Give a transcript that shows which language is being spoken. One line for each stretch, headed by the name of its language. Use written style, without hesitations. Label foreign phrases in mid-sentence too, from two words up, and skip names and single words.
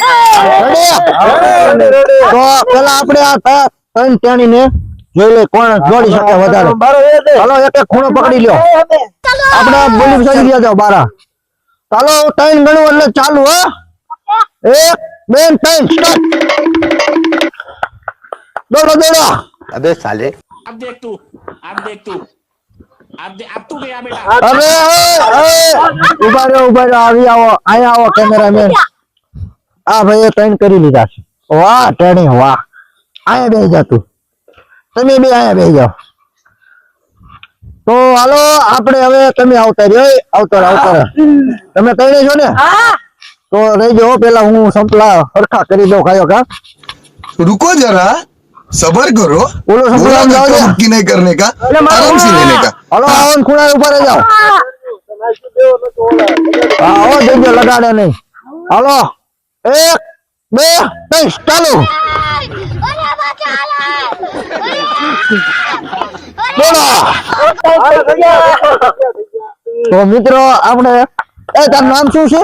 Gujarati: તો પેલા આપણે આ ત્રણ ત્રણને જોઈ લે કોણ જોડી શકે વધારે. ચાલો એક એક ખૂણો પકડી લ્યો. આપણે બોલી ચડી ગયા જાવ બારા. ચાલો ત્રણ ગણું એટલે ચાલુ. હો 1 2 3 સ્ટાર્ટ. દોડો દોડો.
Hindi: अबे साले अब देख तू अब तू गया बेटा.
Gujarati: અરે ઉભા રહ્યો આવી આવો, અહીંયા આવો કેમેરામેન. આ ભાઈએ ત્રણ કરી લીધા છે. વાહ ટેણી વાહ. અહીંયા બેસી જા તું, તમે બે અહીંયા બેસી જાઓ. તો હાલો આપણે હવે તમે આવતા રહ્યો. આવતા તમે ત્રણે છો ને? તો રહેજો. પેલા હું સંપલા હરખા કરી દઉં. ખાયો કા
Hindi: रुको जरा, सबर करो.
Gujarati: બોલો સંપલા
Hindi: नक्की नहीं करने का, आराम से लेने का.
Gujarati: હાલો આવો ખૂણા ઉપર રહી જાઓ. હા હો દેજો, લગાડે નહીં. હાલો 1 2 3 ચાલુ. તો મિત્રો આપણે તારું નામ શું છે?